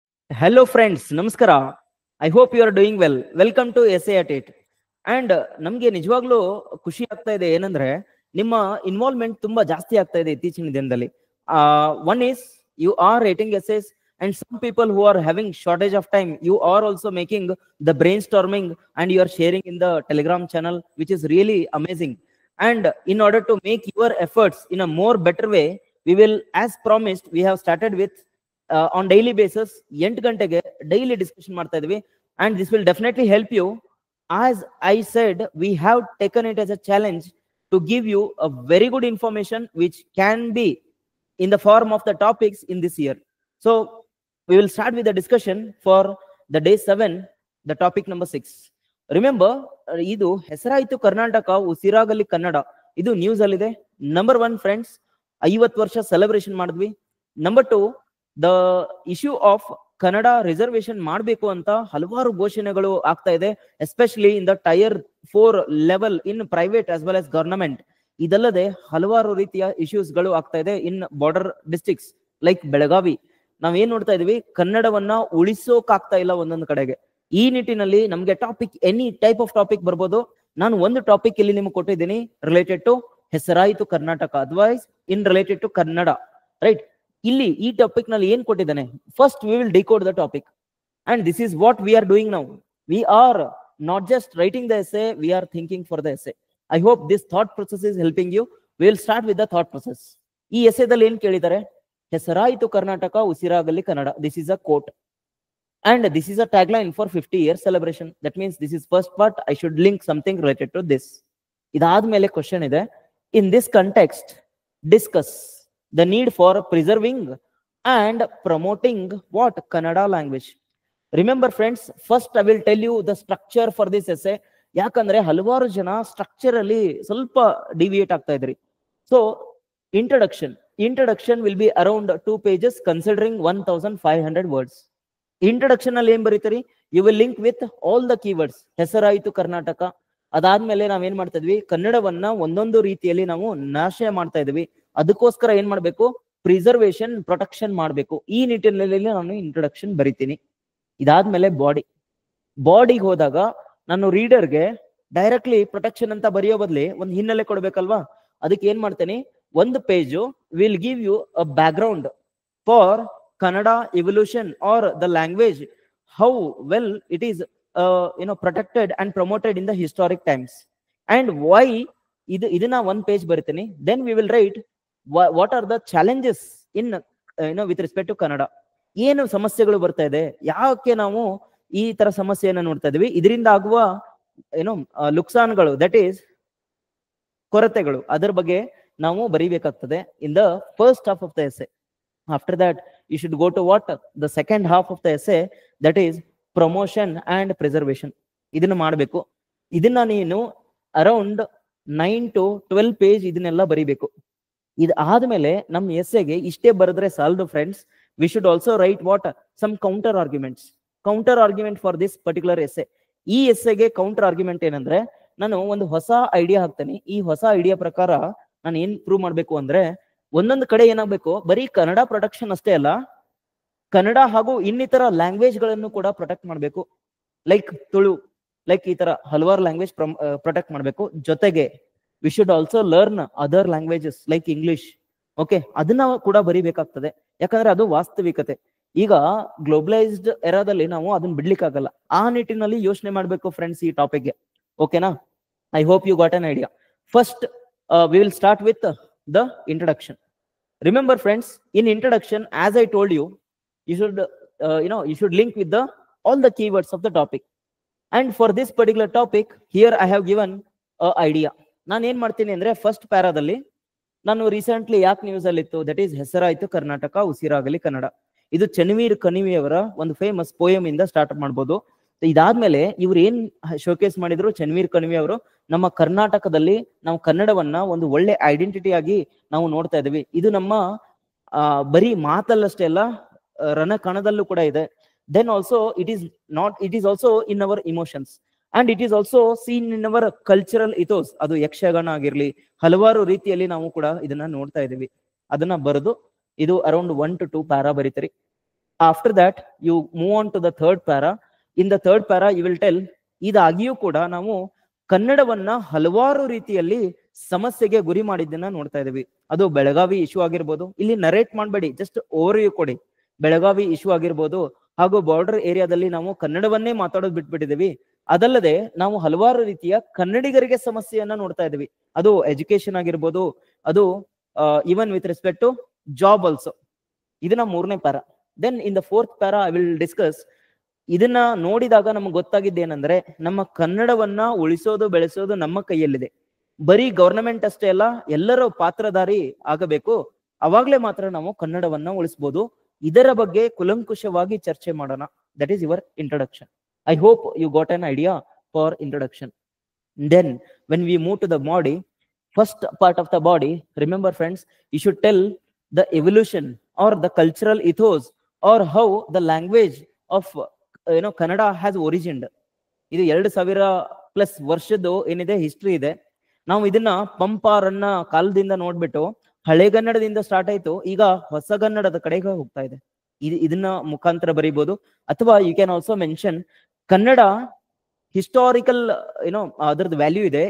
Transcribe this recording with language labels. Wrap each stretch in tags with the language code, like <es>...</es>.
<en>Hello friends,</en> <kn>ನಮಸ್ಕಾರ.</kn> <en>I hope you are doing well. Welcome to Essay at It.</en> <kn>And ನಮ್ಗೆ ನಿಜವಾಗ್ಲೂ ಖುಷಿ ಆಗ್ತಾ ಇದೆ ಏನಂದ್ರೆ ನಿಮ್ಮ ಇನ್ವಾಲ್ವ್ಮೆಂಟ್ ತುಂಬಾ ಜಾಸ್ತಿ ಆಗ್ತಾ ಇದೆ ಇತ್ತೀಚಿನ ದಿನದಲ್ಲಿ.</kn> <en>One is you are writing essays and some people who are having shortage of time, you are also making the brainstorming and you are sharing in the Telegram channel, which is really amazing. And in order to make your efforts in a more better way, we will, as promised, we have started with on daily basis 8 ಗಂಟೆಗೆ daily discussion</en> <kn>ಮಾಡ್ತಾ ಇದೀವಿ,</kn> <en>and this will definitely help you. As I said, we have taken it as a challenge to give you a very good information which can be in the form of the topics in this year. So we will start with the discussion for the day 7, the topic number 6. Remember,</en> <kn>ಇದು ಹೆಸರಾಯಿತು ಕರ್ನಾಟಕ ಉಸಿರಾಗಲಿ ಕನ್ನಡ, ಇದು news ಅಲ್ಲಿ ಇದೆ. Number 1 friends, 50 ವರ್ಷ celebration ಮಾಡಿದ್ವಿ. Number 2,</kn> <en>the issue of</en> <kn>Kannada reservation ಮಾಡಬೇಕು ಅಂತ ಹಲವಾರು ಘೋಷಣೆಗಳು ಆಗ್ತಾ ಇದೆ,</kn> <en>Especially in the tier 4 level in private as well as government.</en> <kn>ಇದಲ್ಲದೆ ಹಲವಾರು ರೀತಿಯ ಇಶ್ಯೂಸ್ ಗಳು ಆಗ್ತಾ ಇದೆ</kn> <en>In border districts like Belagavi.</en> <kn>ನಾವೇನ್ ನೋಡ್ತಾ ಇದೀವಿ, ಕನ್ನಡವನ್ನ ಉಳಿಸೋಕಾಗ್ತಾ ಇಲ್ಲ ಒಂದೊಂದು ಕಡೆಗೆ. ಈ ನಿಟ್ಟಿನಲ್ಲಿ ನಮ್ಗೆ topic,</kn> <en>any type of topic</en> <kn>ಬರ್ಬೋದು. ನಾನು ಒಂದು ಟಾಪಿಕ್ ಇಲ್ಲಿ ನಿಮ್ಗೆ ಕೊಟ್ಟಿದ್ದೀನಿ</kn> <en>related to</en> <kn>ಹೆಸರಾಯಿತು Karnataka, otherwise in related to Kannada, right? ಇಲ್ಲಿ ಈ ಟಾಪಿಕ್ ನಲ್ಲಿ ಏನ್ ಕೊಟ್ಟಿದ್ದಾನೆ,</kn> <en>First we will decode the topic, and this is what we are doing now. We are not just writing the essay, we are thinking for the essay. I hope this thought process is helping you. We will start with the thought process.</en> <kn>ಈ ಎಸೆದಲ್ಲಿ ಏನ್ ಕೇಳಿದ್ದಾರೆ, ಹೆಸರಾಯಿತು Karnataka ಉಸಿರಾಗಲಿ Kannada.</kn> <en>This is a quote and this is a tagline for 50 years celebration. That means this is first part. I should link something related to this.</en> <kn>ಇದಾದ್ಮೇಲೆ question ಇದೆ,</kn> <en>in this context discuss the need for preserving and promoting what Kannada language. Remember friends, first I will tell you the structure for this essay.</en> <kn>ಯಾಕಂದ್ರೆ ಹಲವಾರು ಜನ structure ಅಲ್ಲಿ ಸ್ವಲ್ಪ deviate ಆಗ್ತಾ ಇದ್ರಿ.</kn> <en>So introduction will be around 2 pages considering 1500 words.</en> <kn>Introduction ಅಲ್ಲಿ ಏನ್ ಬರೀತೀರಿ,</kn> <en>You will link with all the keywords.</en> <kn>ಹೆಸರಾಯಿತು ಕರ್ನಾಟಕ, ಅದಾದ್ಮೇಲೆ ನಾವೇನ್ ಮಾಡ್ತಾ ಇದ್ವಿ, ಕನ್ನಡವನ್ನ ಒಂದೊಂದು ರೀತಿಯಲ್ಲಿ ನಾವು ನಾಶ ಮಾಡ್ತಾ ಇದ್ವಿ. ಅದಕ್ಕೋಸ್ಕರ ಏನ್ ಮಾಡ್ಬೇಕು, ಪ್ರಿಸರ್ವೇಶನ್, ಪ್ರೊಟೆಕ್ಷನ್ ಮಾಡ್ಬೇಕು. ಈ ನಿಟ್ಟಿನಲ್ಲಿ ನಾನು ಇಂಟ್ರೊಡಕ್ಷನ್ ಬರಿತೀನಿ. ಇದಾದ್ಮೇಲೆ ಬಾಡಿಗೆ ಹೋದಾಗ ನಾನು ರೀಡರ್ಗೆ ಡೈರೆಕ್ಟ್ಲಿ ಪ್ರೊಟೆಕ್ಷನ್ ಅಂತ ಬರೆಯೋ ಬದಲಿ ಒಂದು ಹಿನ್ನೆಲೆ ಕೊಡ್ಬೇಕಲ್ವಾ. ಅದಕ್ಕೆ ಏನ್ ಮಾಡ್ತೇನೆ, ಒಂದು page</kn> <en>Will give you a background for Kannada evolution or the language, how well it is protected and promoted in the historic times, and why.</en> <kn>ಇದನ್ನ</kn> <en>one page</en> <kn>ಬರಿತೀನಿ.</kn> <en>Then we will write what are the challenges in with respect to Kannada.</en> <kn>ಏನು ಸಮಸ್ಯೆಗಳು ಬರ್ತಾ ಇದೆ, ಯಾಕೆ ನಾವು ಈ ತರ ಸಮಸ್ಯೆಯನ್ನ ನೋಡ್ತಾ ಇದೀವಿ, ಇದರಿಂದ ಆಗುವ ಲುಕ್ಸಾನ್ಗಳು, ದಟ್ ಈಸ್ ಕೊರತೆಗಳು, ಅದರ ಬಗ್ಗೆ ನಾವು ಬರಿಬೇಕಾಗ್ತದೆ</kn> <en>in the first half of the essay. After that you should go to what, the second half of the essay, that is promotion and preservation.</en> <kn>ಇದನ್ನ ಮಾಡಬೇಕು. ಇದನ್ನ ನೀನು ಅರೌಂಡ್ 9 to 12 ಪೇಜ್ ಇದನ್ನೆಲ್ಲ ಬರಿಬೇಕು. ಇದು ಆದ್ಮೇಲೆ ನಮ್ಮ ಎಸ್ಸೆಗೆ ಇಷ್ಟೇ ಬರೆದ್ರೆ ಸಾಲದು friends.</kn> <en>We should also write what, some counter argument for this particular essay.</en> <kn>ಈ ಎಸ್ಸೆಗೆ ಕೌಂಟರ್ ಆರ್ಗ್ಯುಮೆಂಟ್ ಏನಂದ್ರೆ, ನಾನು ಒಂದು ಹೊಸ ಐಡಿಯಾ ಹಾಕ್ತೇನೆ. ಈ ಹೊಸ ಐಡಿಯಾ ಪ್ರಕಾರ ನಾನು ಏನ್ ಪ್ರೂವ್ ಮಾಡ್ಬೇಕು ಅಂದ್ರೆ, ಒಂದೊಂದು ಕಡೆ ಏನಾಗಬೇಕು, ಬರೀ ಕನ್ನಡ ಪ್ರೊಟೆಕ್ಷನ್ ಅಷ್ಟೇ ಅಲ್ಲ, ಕನ್ನಡ ಹಾಗೂ ಇನ್ನಿತರ ಲ್ಯಾಂಗ್ವೇಜ್ ಗಳನ್ನು ಕೂಡ ಪ್ರೊಟೆಕ್ಟ್ ಮಾಡಬೇಕು. ಲೈಕ್ ತುಳು, ಲೈಕ್ ಈ ತರ ಹಲವಾರು ಲ್ಯಾಂಗ್ವೇಜ್ ಪ್ರೊಟೆಕ್ಟ್ ಮಾಡಬೇಕು. ಜೊತೆಗೆ</kn> <en>We should also learn other languages like English.</en> <kn>Okay, ಅದನ್ನ ಕೂಡ ಬರಿಬೇಕಾಗ್ತದೆ, ಯಾಕಂದ್ರೆ ಅದು ವಾಸ್ತವಿಕತೆ. ಈಗ ಗ್ಲೋಬಲೈಸ್ಡ್ ಎರಾದಲ್ಲಿ ನಾವು ಅದನ್ನ ಬಿಡ್ಲಿಕ್ಕಾಗಲ್ಲ. ಆ ನಿಟ್ಟಿನಲ್ಲಿ ಯೋಚನೆ ಮಾಡಬೇಕು ಫ್ರೆಂಡ್ಸ್ ಈ ಟಾಪಿಕ್ಗೆ. ಓಕೆನಾ?</kn> <en>I hope you got an idea. First we will start with the introduction. Remember friends, in introduction, as I told you, you should link with all the keywords of the topic. And for this particular topic here I have given a idea.</en> <kn>ನಾನು ಏನ್ ಮಾಡ್ತೀನಿ ಅಂದ್ರೆ, first ಪ್ಯಾರಾದಲ್ಲಿ ನಾನು recently ಯಾಕೆ news ಅಲ್ಲಿ ಇತ್ತು, that is ಹೆಸರಾಯಿತು ಕರ್ನಾಟಕ ಉಸಿರಾಗಲಿ ಕನ್ನಡ. ಇದು ಚನ್ನವೀರ್ ಕಣಿವೆಯವರ ಒಂದು ಫೇಮಸ್ ಪೋಯಮ್ ಇಂದ ಸ್ಟಾರ್ಟ್ ಮಾಡ್ಬೋದು. ಇದಾದ್ಮೇಲೆ ಇವ್ರು ಏನ್ ಶೋಕೇಸ್ ಮಾಡಿದ್ರು, ಚನ್ನವೀರ್ ಕಣಿವೆ ಅವರು, ನಮ್ಮ ಕರ್ನಾಟಕದಲ್ಲಿ ನಾವು ಕನ್ನಡವನ್ನ ಒಂದು ಒಳ್ಳೆ ಐಡೆಂಟಿಟಿ ಆಗಿ ನಾವು ನೋಡ್ತಾ ಇದೀವಿ. ಇದು ನಮ್ಮ ಬರೀ ಮಾತಲ್ಲಷ್ಟೇ ಅಲ್ಲ, ರಣಕಣದಲ್ಲೂ ಕೂಡ ಇದೆ.</kn> <en>Then also it is also in our emotions and it is also seen in our cultural ethos.</en> <kn>ಅದು ಯಕ್ಷಗಾನ ಆಗಿರ್ಲಿ, ಹಲವಾರು ರೀತಿಯಲ್ಲಿ ನಾವು ಕೂಡ ಇದನ್ನ ನೋಡ್ತಾ ಇದೀವಿ. ಅದನ್ನ ಬರೆದು ಇದು around 1 to 2 para ಬರೀತೀರಿ.</kn> <en>After that, you move on to the third para. In the third para, you will tell,</en> <kn>ಇದಾಗಿಯೂ ಕೂಡ ನಾವು ಕನ್ನಡವನ್ನ ಹಲವಾರು ರೀತಿಯಲ್ಲಿ ಸಮಸ್ಯೆಗೆ ಗುರಿ ಮಾಡಿದ್ದನ್ನ ನೋಡ್ತಾ ಇದೀವಿ. ಅದು ಬೆಳಗಾವಿ ಇಶ್ಯೂ ಆಗಿರ್ಬೋದು, ಇಲ್ಲಿ ನರೇಟ್ ಮಾಡಬೇಡಿ, ಜಸ್ಟ್ ಓವರ್ ವ್ಯೂ ಕೊಡಿ. ಬೆಳಗಾವಿ ಇಶ್ಯೂ ಆಗಿರ್ಬೋದು, ಹಾಗೂ ಬಾರ್ಡರ್ ಏರಿಯಾದಲ್ಲಿ ನಾವು ಕನ್ನಡವನ್ನೇ ಮಾತಾಡೋದು ಬಿಟ್ಬಿಟ್ಟಿದೀವಿ. ಅದಲ್ಲದೆ ನಾವು ಹಲವಾರು ರೀತಿಯ ಕನ್ನಡಿಗರಿಗೆ ಸಮಸ್ಯೆಯನ್ನ ನೋಡ್ತಾ ಇದೀವಿ. ಅದು ಎಜುಕೇಶನ್ ಆಗಿರ್ಬೋದು, ಅದು</kn> <en>Even with respect to job also.</en> <kn>ಇದನ್ನ ಮೂರನೇ para.</kn> <en>Then in the fourth para I will discuss.</en> <kn>ಇದನ್ನ ನೋಡಿದಾಗ ನಮ್ಗೆ ಗೊತ್ತಾಗಿದ್ದೇನೆಂದ್ರೆ, ನಮ್ಮ ಕನ್ನಡವನ್ನ ಉಳಿಸೋದು ಬೆಳೆಸೋದು ನಮ್ಮ ಕೈಯಲ್ಲಿದೆ. ಬರೀ ಗವರ್ನಮೆಂಟ್ ಅಷ್ಟೇ ಅಲ್ಲ, ಎಲ್ಲರೂ ಪಾತ್ರಧಾರಿ ಆಗಬೇಕು. ಅವಾಗ್ಲೇ ಮಾತ್ರ ನಾವು ಕನ್ನಡವನ್ನ ಉಳಿಸಬಹುದು. ಇದರ ಬಗ್ಗೆ ಕುಲಂಕುಷವಾಗಿ ಚರ್ಚೆ ಮಾಡೋಣ.</kn> <en>That is your introduction. I hope you got an idea for introduction. Then when we move to the body, first part of the body, remember friends, you should tell the evolution or the cultural ethos or how the language of Kannada has origined.</en> <kn>ಇದು 2000+ ವರ್ಷದ್ದು ಏನಿದೆ history ಇದೆ. ನಾವು ಇದನ್ನ ಪಂಪಾರನ್ನ ಕಾಲದಿಂದ ನೋಡ್ಬಿಟ್ಟು ಹಳೆಗನ್ನಡದಿಂದ start ಆಯ್ತು, ಈಗ ಹೊಸಗನ್ನಡದ ಕಡೆಗೆ ಹೋಗ್ತಾ ಇದೆ. ಇದನ್ನ ಮುಖಾಂತರ ಬರೀಬಹುದು. ಅಥವಾ</kn> <en>you can also mention</en> <kn>Kannada historical ಅದರದ್ದು ವ್ಯಾಲ್ಯೂ ಇದೆ.</kn>